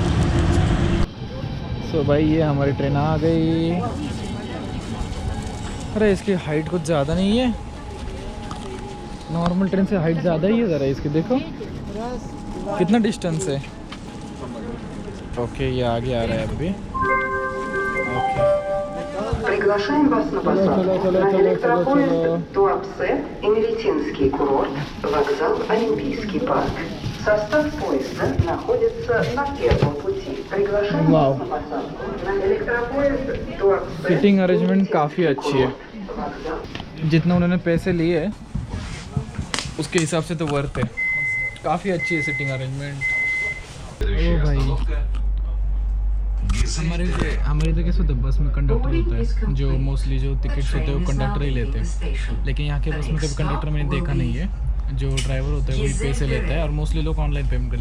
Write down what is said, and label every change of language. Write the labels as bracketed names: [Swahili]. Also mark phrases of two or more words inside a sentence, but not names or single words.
[Hindi] सो भाई ये हमारी ट्रेन आ गई। अरे इसकी हाइट कुछ ज़्यादा नहीं है, [English] normal train [Hindi] से हाइट ज़्यादा ही है ज़रा इसकी, देखो कितना डिस्टेंस है। ओके ये आगे आ रहा है अभी। ओके [Russian] Приглашаем вас на посадку на электропоезд Туапсе, Эмеретинский курорт, вокзал Олимпийский парк. Состав поезда находится на первом пути. Приглашаем вас на посадку на электропоезд Туапсе. [English] seating arrangement [Hindi] काफ़ी अच्छी है, जितना उन्होंने पैसे लिए है उसके हिसाब से तो वर्थ है, काफ़ी अच्छी है [English] seating arrangement. [Hindi] ओ भाई हमारे इधर कैसे होता है, बस में कंडक्टर होता है, जो मोस्टली जो टिकट्स होते हैं वो कंडक्टर ही लेते हैं, लेकिन यहाँ के बस में कभी कंडक्टर मैंने देखा नहीं है, जो ड्राइवर होता है वही पैसे लेता है और मोस्टली लोग [English] online payment [Hindi] करते हैं।